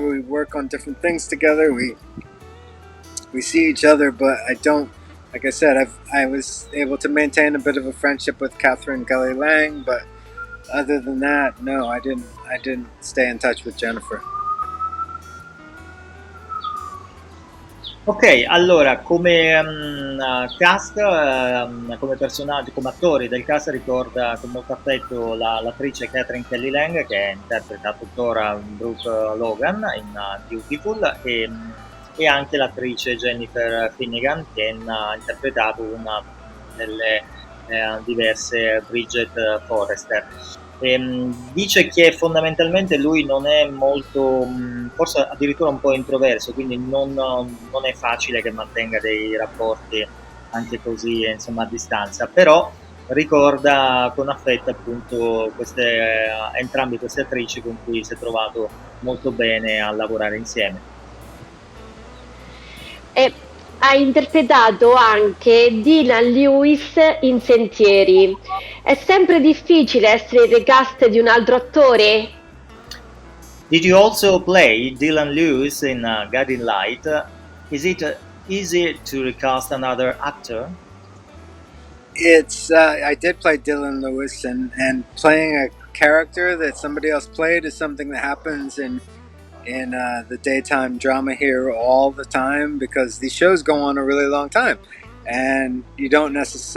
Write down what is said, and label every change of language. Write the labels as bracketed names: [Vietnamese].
[English] We work on different things together. We see each other, but I don't, like I said, I was able to maintain a bit of a friendship with Catherine Kelly Lang, but other than that, no, I didn't stay in touch with Jennifer. [Italian] Ok, allora come cast, come personaggio, come attori del cast ricorda con molto affetto l'attrice Catherine Kelly Lang che interpreta tuttora Brooke Logan in Beautiful e anche l'attrice Jennifer Finnegan che ha interpretato una delle diverse Bridget Forrester. Dice che fondamentalmente lui non è molto, forse addirittura un po' introverso, quindi non è facile che mantenga dei rapporti anche così, insomma, a distanza, però ricorda con affetto appunto entrambe queste attrici con cui si è trovato molto bene a lavorare insieme. E ha interpretato anche Dylan Lewis in Sentieri. È sempre difficile essere il recast di un altro attore? [English] Did you also play Dylan Lewis in Guiding Light? Is it easy to recast another actor? It's I did play Dylan Lewis, and playing a character that somebody else played is something that happens in the daytime drama here all the time, because these shows go on a really long time, and you don't necessarily.